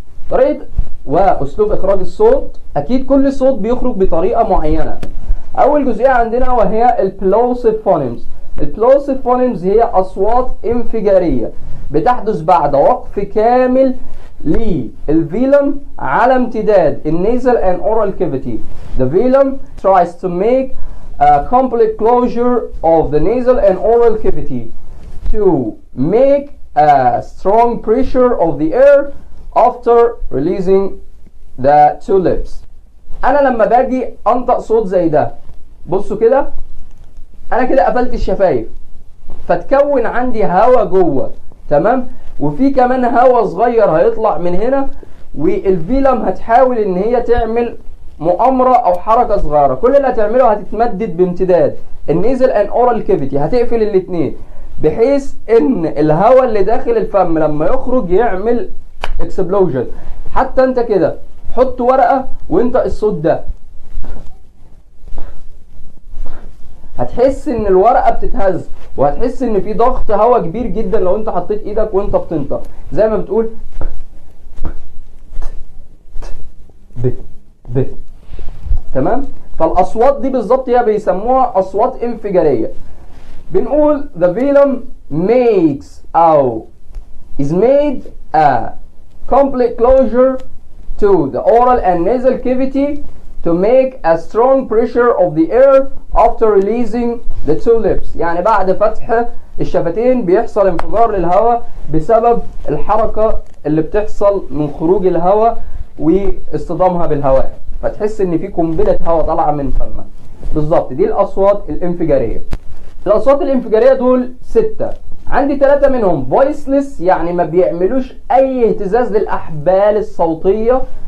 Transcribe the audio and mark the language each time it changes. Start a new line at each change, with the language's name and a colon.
Arabic: طريقه واسلوب اخراج الصوت، اكيد كل صوت بيخرج بطريقه معينه. اول جزئيه عندنا وهي
English: البلوسيف فونيمز.
Arabic: البلوسيف فونيمز هي اصوات انفجاريه بتحدث بعد وقف كامل للفيلم على امتداد
English: النيزل and oral cavity. The velum tries to make a complete closure of the nasal and oral cavity to make a strong pressure of the air after releasing the two lips.
Arabic: انا لما باجي انطق صوت زي ده، بصوا كده، انا كده قفلت الشفايف فتكون عندي هواء جوه، تمام، وفي كمان هواء صغير هيطلع من هنا، والفيلم هتحاول ان هي تعمل مؤامره او حركه صغيره. كل اللي هتعمله هتتمدد بامتداد
English: النيزل and oral cavity،
Arabic: هتقفل الاثنين بحيث ان الهواء اللي داخل الفم لما يخرج يعمل اكسبلوجن. حتى انت كده حط ورقه وانت الصوت ده، هتحس ان الورقه بتتهز، وهتحس ان في ضغط هواء كبير جدا لو انت حطيت ايدك وانت بتنطق، زي ما بتقول ب، تمام. فالاصوات دي بالظبط هي بيسموها اصوات انفجاريه. بنقول
English: the velum makes
Arabic: او
English: is made a complete closure to the oral and nasal cavity to make a strong pressure of the air after releasing the two lips.
Arabic: يعني بعد فتح الشفتين بيحصل انفجار للهواء بسبب الحركة اللي بتحصل من خروج الهواء واصطدامها بالهواء، فتحس ان في قنبلة هواء طالعة من فمك. بالظبط دي الاصوات الانفجارية. الاصوات الانفجارية دول 6، عندي 3 منهم voiceless، يعني ما بيعملوش اي اهتزاز للاحبال الصوتية.